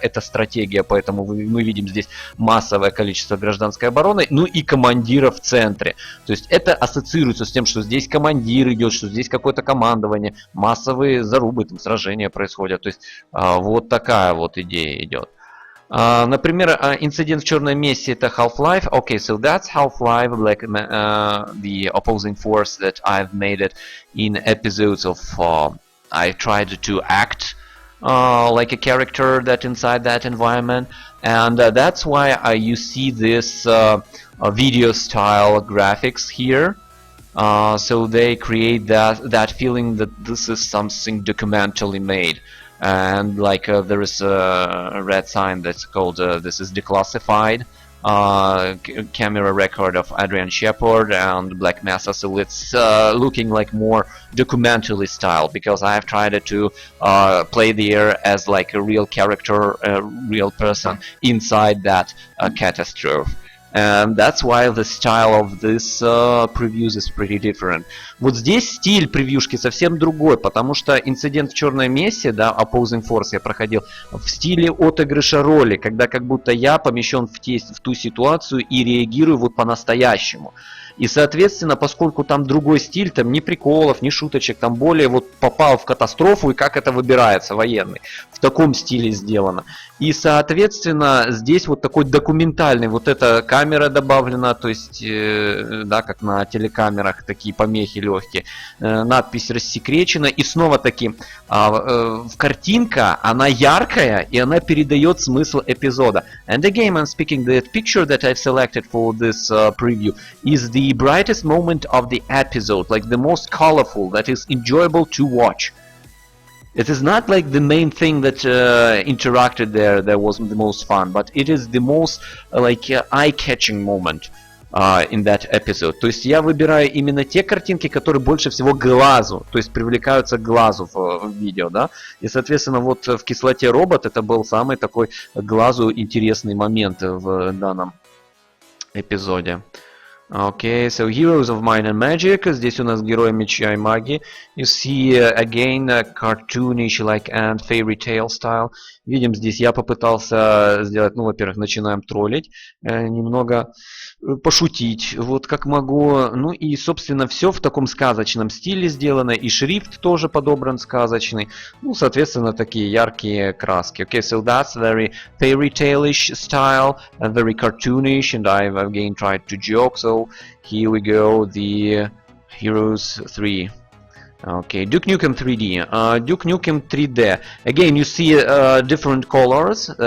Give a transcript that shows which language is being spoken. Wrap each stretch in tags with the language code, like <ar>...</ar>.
<ru>Это стратегия, поэтому мы видим здесь массовое количество гражданской обороны, ну и командира в центре. То есть это ассоциируется с тем, что здесь командир идет, что здесь какое-то командование, массовые зарубы, там сражения происходят. То есть вот такая вот идея идет. Например, инцидент в черной мессе — это Half-Life.</ru> <en>Okay, so that's Half-Life, like the opposing force that I've made it in episodes of I tried to act like a character that inside that environment, and that's why you see this video style graphics here. So they create that feeling that this is something documentally made. And like there is a red sign that's called this is declassified camera record of Adrian Shepard and Black Mesa, so it's looking like more documentary style, because I have tried to play there as like a real character, a real person inside that catastrophe. And that's why the style of this previews is pretty different.</en> <ru>Вот здесь стиль превьюшки совсем другой, потому что инцидент в черной мессе, да, Opposing Force я проходил в стиле отыгрыша роли, когда как будто я помещен в ту ситуацию и реагирую вот по-настоящему. И, соответственно, поскольку там другой стиль, там ни приколов, ни шуточек, там более вот попал в катастрофу и как это выбирается, военный, в таком стиле сделано. И, соответственно, здесь вот такой документальный, вот эта камера добавлена, то есть, да, как на телекамерах, такие помехи легкие, надпись рассекречена, и снова-таки картинка, она яркая, и она передает смысл эпизода.</ru> <en>And again, I'm speaking, the picture that I've selected for this preview is the brightest moment of the episode, like the most colorful, that is enjoyable to watch. It is not like the main thing that interacted there that was the most fun, but it is the most like eye-catching moment in that episode.</en> <ru>То есть я выбираю именно те картинки, которые больше всего глазу, то есть привлекаются к глазу в видео, да. И, соответственно, вот в «Кислоте робот» это был самый такой глазу интересный момент в данном эпизоде.</ru> <en>Okay, so Heroes of Might and Magic.</en> <ru>Здесь у нас герои меча и магии.</ru> <en>You see again cartoonish like and fairy tale style.</en> <ru>Видим, здесь я попытался сделать, ну, во-первых, начинаем троллить, немного пошутить, вот как могу. Ну и, собственно, все в таком сказочном стиле сделано, и шрифт тоже подобран сказочный. Ну, соответственно, такие яркие краски.</ru> <en>Okay, so that's very fairy tale-ish style and very cartoonish, and I've again tried to joke. So here we go, the Heroes 3. Okay, Duke Nukem 3D. Duke Nukem 3D. Again, you see different colors.</en>